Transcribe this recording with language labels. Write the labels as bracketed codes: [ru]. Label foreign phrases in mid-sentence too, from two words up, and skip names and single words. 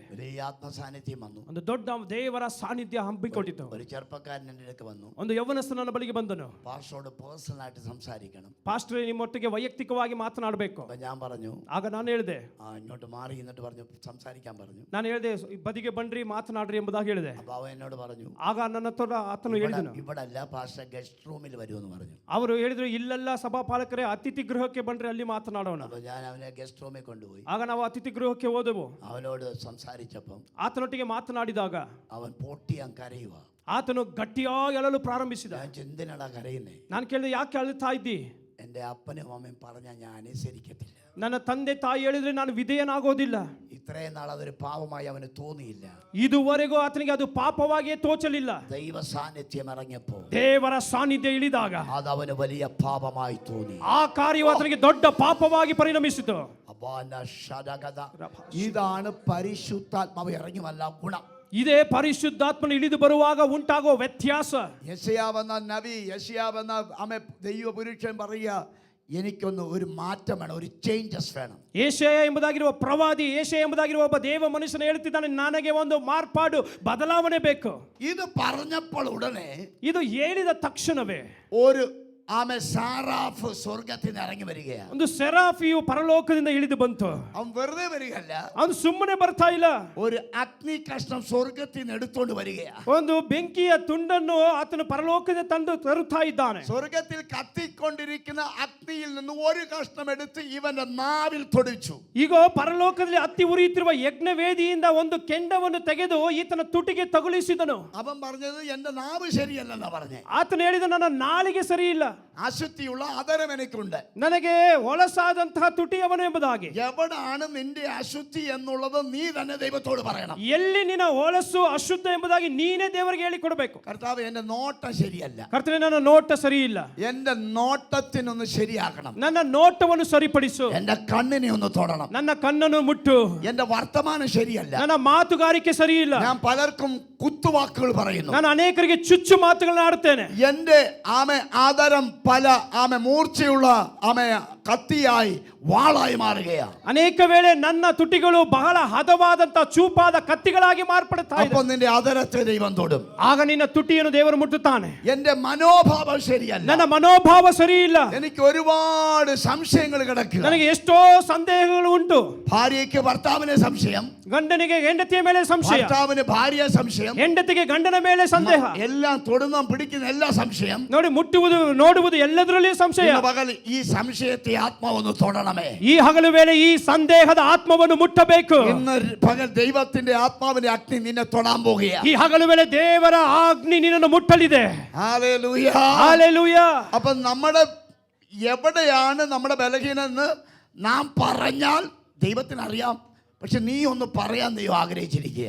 [ml] വലിയ ആത്മസാന്നിധ്യം വന്നു. [kn] ಒಂದು ದೊಡ್ಡ ದೇವರ ಸಾನ್ನಿಧ್ಯ ಹಮ್ಮಿಕೊಂಡಿತು. [ml] ഒരു ചെറുപ്പക്കാരൻ എൻ്റെ അടുക്ക് വന്നു. [kn] ಒಂದು ಯೌವನಸ್ಥ ನನ್ನ ಬಳಿಗೆ ಬಂದನು. [ml] പാസ്റ്ററോട് പേഴ്സണൽ ആയിട്ട് സംസാരിക്കണം. [kn] ಪಾಸ್ಟರ್, ನಿಮ್ಮೊಟ್ಟಿಗೆ ವೈಯಕ್ತಿಕವಾಗಿ ಮಾತನಾಡಬೇಕು. [ml] അപ്പൊ ഞാൻ പറഞ്ഞു, [kn] ಆಗ ನಾನು ಹೇಳಿದೆ, [ml] ഇങ്ങോട്ട് മാറി എന്നിട്ട് പറഞ്ഞു സംസാരിക്കാൻ പറഞ്ഞു. [kn] ನಾನು ಹೇಳಿದೆ, ಬದಿಗೆ ಬನ್ರಿ ಮಾತನಾಡ್ರಿ ಎಂಬುದಾಗಿ ಹೇಳಿದೆ. [ml] അപ്പൊ അവൻ എന്നോട് പറഞ്ഞു, [kn] ಆಗ ನನ್ನ ಹತ್ರ ಆತನು ಹೇಳಿದನು, [ml] ഇവിടെ അല്ല പാസ്റ്റർ, [en] guest roomil [ml] വരുമെന്ന് പറഞ്ഞു. [kn] ಅವರು ಹೇಳಿದ್ರು, ಇಲ್ಲೆಲ್ಲ ಸಭಾಪಾಲಕರೇ, ಅತಿಥಿ ಗೃಹಕ್ಕೆ ಬನ್ರಿ, ಅಲ್ಲಿ ಮಾತನಾಡೋಣ. [ml] അപ്പൊ ഞാൻ അവനെ [en] guest roomil [ml] കൊണ്ടുപോയി. [kn] ಆಗ ನಾವು ಅತಿಥಿ ಗೃಹಕ್ಕೆ ಹೋದೆವು. [ml] അവനോട് സംസാരിച്ചപ്പം [kn] ಆತನೊಟ್ಟಿಗೆ ಮಾತನಾಡಿದಾಗ [ml] അവൻ പൊട്ടിയാൻ കരയുക. [kn] ಆತನು ಗಟ್ಟಿಯಾಗಿ ಅಳಲು ಪ್ರಾರಂಭಿಸಿದ. [ml] ഞാൻ എന്തിനാടാ കരയുന്നേ? [kn] ನಾನು ಕೇಳಿದೆ, ಯಾಕೆ ಅಳುತ್ತಾ ಇದ್ದಿ? [ml] എൻ്റെ അപ്പനും അമ്മയും പറഞ്ഞാൽ ഞാൻ അനുസരിക്കത്തില്ല. [kn] ನನ್ನ ತಂದೆ ತಾಯಿ ಹೇಳಿದ್ರೆ ನಾನು ವಿಧೇಯನಾಗೋದಿಲ್ಲ. [ml] ഇത്രയും നാൾ അതൊരു പാപമായി അവന് തോന്നിയില്ല. [kn] ಇದುವರೆಗೂ ಆತನಿಗೆ ಅದು ಪಾಪವಾಗಿಯೇ ತೋಚಲಿಲ್ಲ. [ml] ദൈവ സാന്നിധ്യം ഇറങ്ങിയപ്പോൾ [kn] ದೇವರ ಸಾನ್ನಿಧ್ಯ ಇಳಿದಾಗ [ml] അത് അവന് വലിയ പാപമായി തോന്നി. [kn] ಆ ಕಾರ್ಯವು ಆತನಿಗೆ ದೊಡ್ಡ ಪಾಪವಾಗಿ ಪರಿಣಮಿಸಿತು. [ml] ഇതാണ് പരിശുദ്ധാത്മാവ് ഇറങ്ങി വല്ല ഗുണം. [kn] ಇದೇ ಪರಿಶುದ್ಧಾತ್ಮನು ಇಳಿದು ಬರುವಾಗ ಉಂಟಾಗುವ ವ್ಯತ್ಯಾಸ. [ml] യെശയ്യാവെന്ന നബി, യെശയ്യാവെന്ന ദൈവ പുരുഷൻ പറയുക, എനിക്കൊന്ന് ഒരു മാറ്റം വേണം, ഒരു ചേഞ്ചസ് വേണം. [kn] ಯೆಶಾಯ ಎಂಬುದಾಗಿರುವ ಪ್ರವಾದಿ, ಯೆಶಾಯ ಎಂಬುದಾಗಿರುವ ಒಬ್ಬ ದೇವ ಮನುಷ್ಯನು ಹೇಳ್ತಿದ್ದಾನೆ, ನನಗೆ ಒಂದು ಮಾರ್ಪಾಡು, ಬದಲಾವಣೆ ಬೇಕು. [ml] ഇത് പറഞ്ഞപ്പോൾ ഉടനെ, [kn] ಇದು ಹೇಳಿದ ತಕ್ಷಣವೇ [ml] ഒരു സാറാഫ് സ്വർഗത്തിൽ നിന്ന് ഇറങ്ങി വരികയാണ്. [kn] ಒಂದು ಸೆರಾಫಿಯು ಪರಲೋಕದಿಂದ ಇಳಿದು ಬಂತು. [ml] അവൻ വെറുതെ വരികയല്ല, [kn] ಅದು ಸುಮ್ಮನೆ ಬರ್ತಾ ಇಲ್ಲ. [ml] ഒരു അഗ്നി കഷ്ണം സ്വർഗത്തിൽ നിന്ന് എടുത്തോണ്ട് വരികയാണ്. [kn] ಒಂದು ಬೆಂಕಿಯ ತುಂಡನ್ನು ಆತನು ಪರಲೋಕದಿಂದ ತಂದು ತರುತ್ತಾ ಇದ್ದಾನೆ. [ml] സ്വർഗത്തിൽ കത്തിക്കൊണ്ടിരിക്കുന്ന അഗ്നിയിൽ നിന്ന് ഒരു കഷ്ണം എടുത്ത് ഇവന്റെ നാവിൽ തൊടിച്ചു. [kn] ಈಗ ಪರಲೋಕದಲ್ಲಿ ಹತ್ತಿ ಉರಿಯುತ್ತಿರುವ ಯಜ್ಞ ವೇದಿಯಿಂದ ಒಂದು ಕೆಂಡವನ್ನು ತೆಗೆದು ಈತನ ತುಟಿಗೆ ತಗುಲಿಸಿದನು. [ml] അവൻ പറഞ്ഞത്, എന്റെ നാവ് ശരിയല്ലെന്നാ പറഞ്ഞേ. [kn] ಆತನು ಹೇಳಿದ, ನನ್ನ ನಾಲಿಗೆ ಸರಿ ಇಲ್ಲ. [ml] അശുദ്ധിയുള്ള അതരം എനിക്കുണ്ട്. [kn] ನನಗೆ ಹೊಲಸಾದಂತಹ ತುಟಿಯವನು ಎಂಬುದಾಗಿ. [ml] എവിടാണ് നിന്റെ അശുദ്ധി എന്നുള്ളത് നീ തന്നെ ദൈവത്തോട് പറയണം. [kn] ಎಲ್ಲಿ ನಿನ್ನ ಹೊಲಸು ಅಶುದ್ಧ ಎಂಬುದಾಗಿ ನೀನೇ ದೇವರಿಗೆ ಹೇಳಿ ಕೊಡಬೇಕು. [ml] കർത്താവ് എന്റെ നോട്ടം ശരിയല്ല, [kn] ಕರ್ತನೇ ನನ್ನ ನೋಟ ಸರಿ ಇಲ್ಲ, [ml] എന്റെ നോട്ടത്തിനൊന്ന് ശരിയാക്കണം, [kn] ನನ್ನ ನೋಟವನ್ನು ಸರಿಪಡಿಸು, [ml] എന്റെ കണ്ണിനെ ഒന്ന് തൊടണം, [kn] ನನ್ನ ಕಣ್ಣನ್ನು ಮುಟ್ಟು, [ml] എന്റെ വർത്തമാനം ശരിയല്ല, [kn] ನನ್ನ ಮಾತುಗಾರಿಕೆ ಸರಿ ಇಲ್ಲ, [ml] ഞാൻ പലർക്കും കുത്തുവാക്കുകൾ പറയുന്നു, [kn] ನಾನು ಅನೇಕರಿಗೆ ಚುಚ್ಚು ಮಾತುಗಳನ್ನ ಆಡುತ್ತೇನೆ, [ml] എന്റെ ആദരം പല മൂർച്ചയുള്ള കത്തിയായി വാളായി മാറുകയാണ്. [kn] ಅನೇಕ ವೇಳೆ ನನ್ನ ತುಟಿಗಳು ಬಹಳ ಹದವಾದಂತ ಚೂಪಾದ ಕತ್ತಿಗಳಾಗಿ ಮಾರ್ಪಡುತ್ತಾ ಇದೆ. [ml] അപ്പോൾ നിന്റെ ആദരത്തെ ദൈവം തൊടും. [kn] ಆಗ ನಿನ್ನ ತುಟಿಯನ್ನು ದೇವರು ಮುಟ್ಟುತ್ತಾನೆ. [ml] എന്റെ മനോഭാവം ശരിയല്ല, [kn] ನನ್ನ ಮನೋಭಾವ ಸರಿ ಇಲ್ಲ, [ml] എനിക്ക് ഒരുപാട് സംശയങ്ങൾ കിടക്കുക, [kn] ನನಗೆ ಎಷ್ಟೋ ಸಂದೇಹಗಳು ಉಂಟು. [ml] ഭാര്യയ്ക്ക് ഭർത്താവിനെ സംശയം, [kn] ಗಂಡನಿಗೆ ಹೆಂಡತಿಯ ಮೇಲೆ ಸಂಶಯ, [ml] ഭർത്താവിന് ഭാര്യ സംശയം, [kn] ಹೆಂಡತಿಗೆ ಗಂಡನ ಮೇಲೆ ಸಂದೇಹ, [ml] എല്ലാം തൊടുന്ന പിടിക്കുന്ന എല്ലാ സംശയം, [kn] ನೋಡಿ ಮುಟ್ಟುವುದು ನೋಡುವುದು ಎಲ್ಲದರಲ್ಲಿಯೂ ಸಂಶಯ. [ml] പകൽ ഈ സംശയത്തെ ആത്മാവൊന്ന് തൊടണമേ. [kn] ಈ ಹಗಲು ವೇಳೆ ಈ ಸಂದೇಹದ ಆತ್ಮವನ್ನು ಮುಟ್ಟಬೇಕು. [ml] ഇന്ന് പകൽ ദൈവത്തിന്റെ ആത്മാവിന്റെ അഗ്നി നിന്നെ തൊടാൻ പോകുകയാണ്. [kn] ಈ ಹಗಲು ವೇಳೆ ದೇವರ ಅಗ್ನಿ ನಿನ್ನನ್ನು ಮುಟ್ಟಲಿದೆ. [ml] ഹല്ലേലൂയ, ഹല്ലേലൂയ. അപ്പോൾ നമ്മുടെ എവിടെയാണ് നമ്മുടെ ബലഹീനമെന്ന് നാം പറഞ്ഞാൽ ദൈവത്തിന് അറിയാം, പക്ഷെ നീ ഒന്ന് പറയാൻ ദൈവം ആഗ്രഹിച്ചിരിക്കുക.